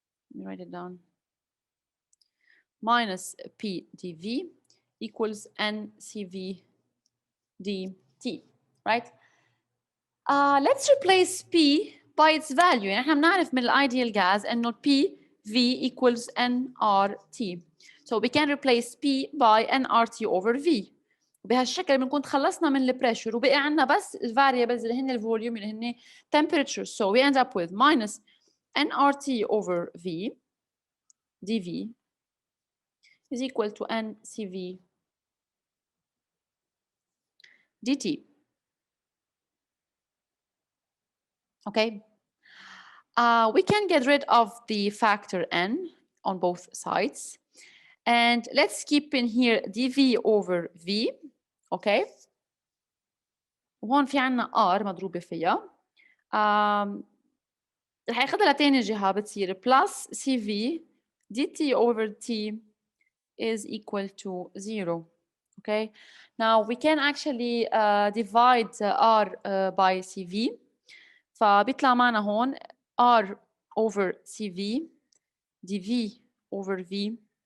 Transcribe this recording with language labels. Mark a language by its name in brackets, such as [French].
[English] Let me write it down. Minus PdV equals NCV dt, right? Let's replace P by its value. [Arabic] يعني احنا بنعرف من [English] ideal gas انه P V equals nRT. So we can replace P by nRT over V. [Arabic] بهالشكل بنكون تخلصنا من البريشر وبقي عندنا بس الفاريبلز اللي هن الفوليوم اللي هن temperature. [English] So we end up with minus nRT over V dV is equal to NCV dt. Okay. We can get rid of the factor n on both sides. And let's keep in here dv over v. Okay. [Arabic] وهون في عنا r مضروبة فيها. رح ياخدها لتاني جهة بتصير [English] plus cv dt over t is equal to 0. Okay. Now we can actually divide r by cv. [Arabic] فبيطلع معنا هون r over cv dv over v.